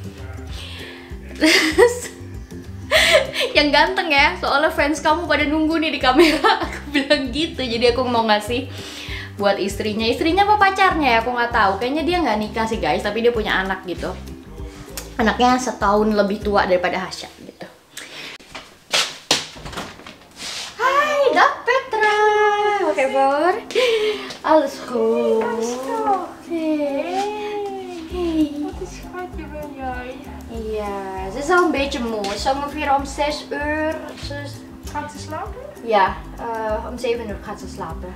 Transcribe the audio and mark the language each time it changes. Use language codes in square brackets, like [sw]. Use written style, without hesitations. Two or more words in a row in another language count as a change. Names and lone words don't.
[id] Terus yang ganteng ya, soalnya fans kamu pada nunggu nih di kamera, aku bilang gitu. Jadi aku mau ngasih buat istrinya apa pacarnya ya, aku nggak tahu. Kayaknya dia nggak nikah sih guys, tapi dia punya anak gitu. Anaknya setahun lebih tua daripada Hasya gitu. [nl] Hai, Dag Petra. Oké, voor. Alles goed. Hey. Wat een schatje ben jij. Ja, ze is al een beetje moe. Zo ongeveer om 6 uur. Gaat ze slapen? Ja, om 7 uur gaat ze slapen.